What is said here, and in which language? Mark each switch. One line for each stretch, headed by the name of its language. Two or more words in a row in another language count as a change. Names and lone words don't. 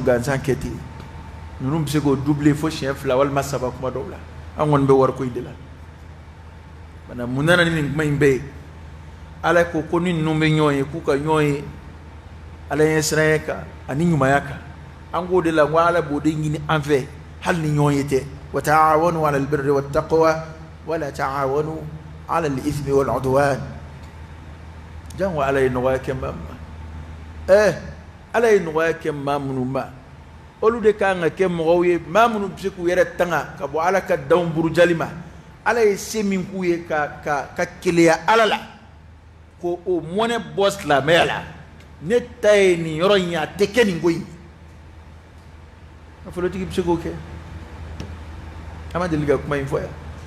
Bambara: gansan kɛ ten ninnu bɛ se k'o doubler fo siɲɛ 2 walima 3 kuma dɔw la an kɔni bɛ wariko in de la mana mun nana ni nin kuma in bɛɛ ye ala ko ni ninnu bɛ ɲɔgɔn ye k'u ka ɲɔgɔn ye ala ɲɛ siranya kan ani ɲumanya kan an k'o de la n ko ala b'o de ɲini an fɛ hali ni ɲɔgɔn ye tɛ
Arabic: وتعاونوا على البر والتقوى ولا تعاونوا على الإثم والعدوان
Bambara: jango ala ye nɔgɔya kɛ
Arabic: maa ma ala ye nɔgɔya kɛ
Bambara: maa minnu ma olu de kan ka kɛ mɔgɔw ye maa minnu bɛ se k'u yɛrɛ tanga ka bɔ ala ka danw burujali ma ala ye se min k'u ye ka keleya ala la ko o mɔnɛ bɔ silamɛya la ne ta ye nin yɔrɔ in ye a tɛ kɛ nin ko in nafolotigi bɛ se k'o kɛ an ma deli ka kuma in fɔ yan